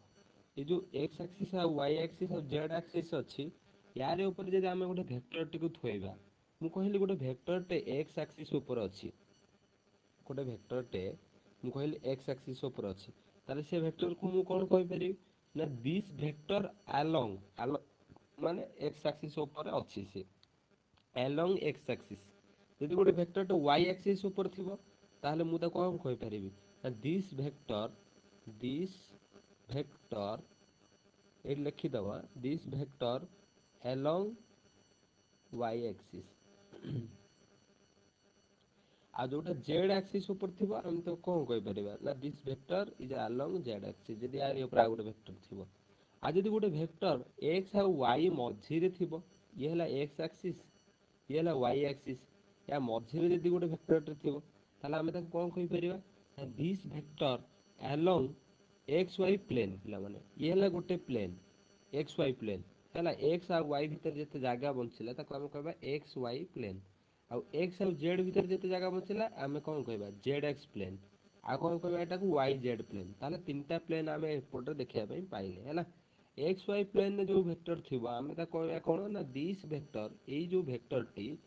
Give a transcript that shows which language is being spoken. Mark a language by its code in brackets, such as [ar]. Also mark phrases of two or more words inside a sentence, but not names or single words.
[or] ଏ ଯୋଉ [en] x axis [or] ଆଉ [en] y axis [or] ଆଉ [en] z axis [or] ଅଛି ୟାର ଉପରେ ଯଦି ଆମେ ଗୋଟେ ଭେକ୍ଟରଟିକୁ ଥୋଇବା ମୁଁ କହିଲି ଗୋଟେ ଭେକ୍ଟରଟେ [en] x axis [or] ଉପରେ ଅଛି ଗୋଟେ ଭେକ୍ଟରଟେ ମୁଁ କହିଲି [en] x axis [or] ଉପରେ ଅଛି ତାହେଲେ ସେ ଭେକ୍ଟରକୁ ମୁଁ କଣ କହିପାରିବି ନା [en] this vector along [or] ମାନେ [en] x axis [or] ଉପରେ ଅଛି ସେ [en] along x axis [or] ଯଦି ଗୋଟେ ଭେକ୍ଟରଟେ [en] y axis [or] ଉପରେ ଥିବ ତାହେଲେ ମୁଁ ତାକୁ କଣ କହିପାରିବି ନା [en] this vector [or] ଏଠି ଲେଖିଦବା [en] this vector along y axis [or] ଆଉ ଯୋଉଟା [en] z axis [or] ଉପରେ ଥିବ ଆମେ ତ କଣ କହିପାରିବା ନା [en] this vector is along z axis [or] ଯଦି ଆରି ଉପରେ ଆଉ ଗୋଟେ ଭେକ୍ଟର ଥିବ ଆଉ ଯଦି ଗୋଟେ ଭେକ୍ଟର x ଆଉ y ମଝିରେ ଥିବ ଇଏ ହେଲା [en] x axis [or] ଇଏ ହେଲା [en] y axis [or] ୟା ମଝିରେ ଯଦି ଗୋଟେ ଭେକ୍ଟରଟେ ଥିବ ତାହେଲେ ଆମେ ତାକୁ କଣ କହିପାରିବା ନା [en] this vector along xy plane [or] ପିଲାମାନେ ଇଏ ହେଲା ଗୋଟେ [en] plane xy plane [or] ହେଲା x ଆଉ y ଭିତରେ ଯେତେ ଜାଗା ବଞ୍ଚିଲା ତାକୁ ଆମେ କହିବା [en] xy plane [or] ଆଉ x ଆଉ z ଭିତରେ ଯେତେ ଜାଗା ବଞ୍ଚିଲା ଆମେ କଣ କହିବା [en] zx plane [or] ଆଉ କଣ କହିବା ଏଟାକୁ [en] yz plane [or] ତାହେଲେ ତିନିଟା ପ୍ଲେନ ଆମେ ଏପଟରେ ଦେଖିବା ପାଇଁ ପାଇଲେ ହେଲା xy ପ୍ଲେନରେ ଯୋଉ ଭେକ୍ଟର ଥିବ ଆମେ ତାକୁ କହିବା କଣ ନା [en] this vector [or] ଏଇ ଯୋଉ ଭେକ୍ଟରଟି